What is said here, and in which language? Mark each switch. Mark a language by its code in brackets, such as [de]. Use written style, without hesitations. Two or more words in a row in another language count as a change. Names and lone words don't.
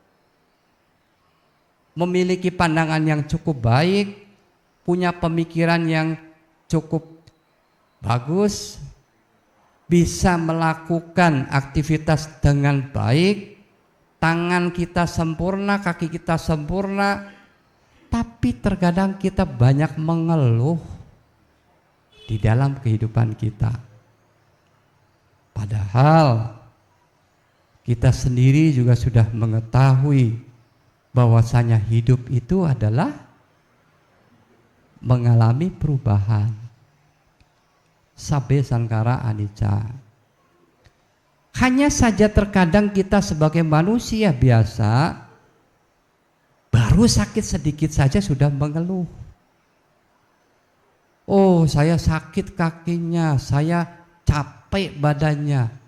[id] memiliki pandangan yang cukup baik, punya pemikiran yang cukup bagus, bisa melakukan aktivitas dengan baik, tangan kita sempurna, kaki kita sempurna, tapi terkadang kita banyak mengeluh di dalam kehidupan kita. Padahal kita sendiri juga sudah mengetahui bahwasanya hidup itu adalah mengalami perubahan. [pi] Sabbe sangkara anicca. [id] Hanya saja terkadang kita sebagai manusia biasa baru sakit sedikit saja sudah mengeluh. Oh, saya sakit kakinya, saya capek badannya.